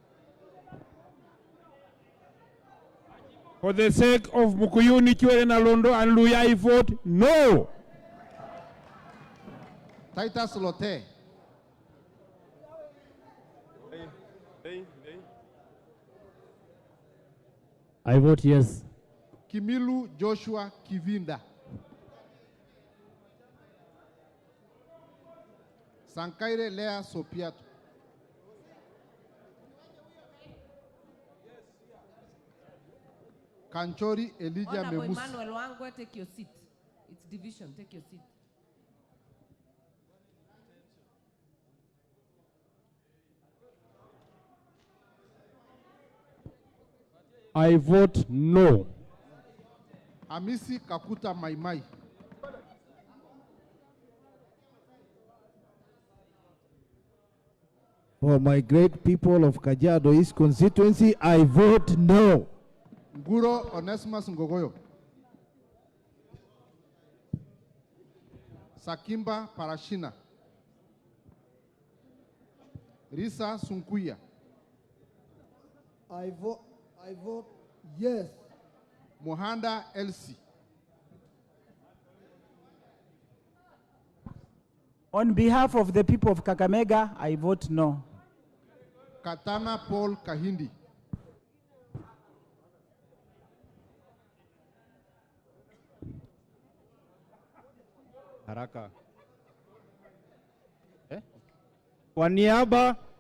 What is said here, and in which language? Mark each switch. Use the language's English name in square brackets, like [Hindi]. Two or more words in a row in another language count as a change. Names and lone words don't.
[English] For the sake of Mukuyuni, Chwele Nalondo and Luya, I vote no. Titus Lote. I vote yes. Kimilu Joshua Kivinda. Sankaire Lea Sopiato. Kanchori Elijah Honorable Memus. Emmanuel Wangwe, take your seat. It's division, take your seat. I vote no. Amisi Kakuta Maimai. For my great people of Kajiado East constituency, I vote no. Nguro Onesimus Ngogoyo. Sakimba Parashina. Risa Sunkuya. I vote yes. Mohanda Elsie. On behalf of the people of Kakamega, I vote no. Katana Paul Kahindi. Haraka. [Swahili] Kwa niaba